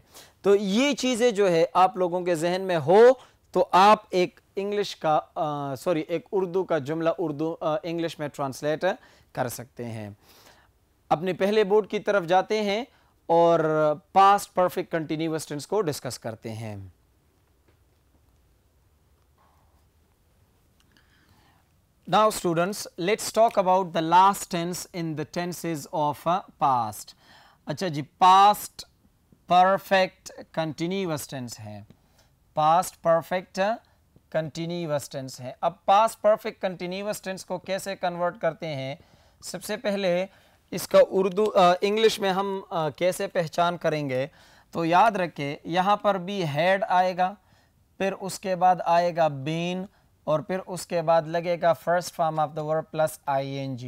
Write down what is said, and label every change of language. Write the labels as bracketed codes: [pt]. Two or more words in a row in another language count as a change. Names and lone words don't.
[ur] تو یہ چیزیں جو ہے آپ لوگوں کے ذہن میں ہو تو آپ ایک انگلش کا ایک اردو کا جملہ انگلش میں ٹرانسلیٹ کر سکتے ہیں. اپنے پہلے بورڈ کی طرف جاتے ہیں اور [en] past perfect continuous tense [ur] کو ڈسکس کرتے ہیں. [en] Now students, let's talk about the last tense in the tenses of past. [ur] اچھا جی, [en] past perfect continuous tense है, past perfect continuous tense है। [ur] اب [en] past perfect continuous tense [ur] کو کیسے کنورٹ کرتے ہیں? سب سے پہلے اس کا اردو انگلش میں ہم کیسے پہچان کریں گے? تو یاد رکھیں، یہاں پر بھی ہیڈ آئے گا، پھر اس کے بعد آئے گا بین، اور پھر اس کے بعد لگے گا [en] first form of the verb plus ING.